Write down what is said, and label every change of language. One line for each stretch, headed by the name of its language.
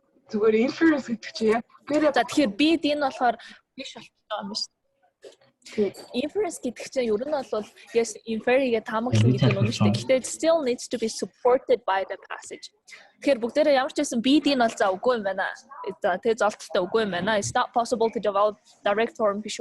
Mongolian: Зүгээр inference гэдэг чинь яг бүгдээрээ За тэгэхээр бид энэ болохоор биш болчихсон юм шүү. Inference гэдэг чинь ер нь бол yes infer-ийг таамаглана гэдэг нь үнэн шүү.
English: Гэхдээ it still needs to be supported by the passage.
Mongolian: Тэгэхээр бүгдээрээ ямар ч байсан бид энэ бол за үгүй юм байна. За тэгээ золтолтой үгүй юм байна.
English: It's not possible to develop direct form
Mongolian: биш.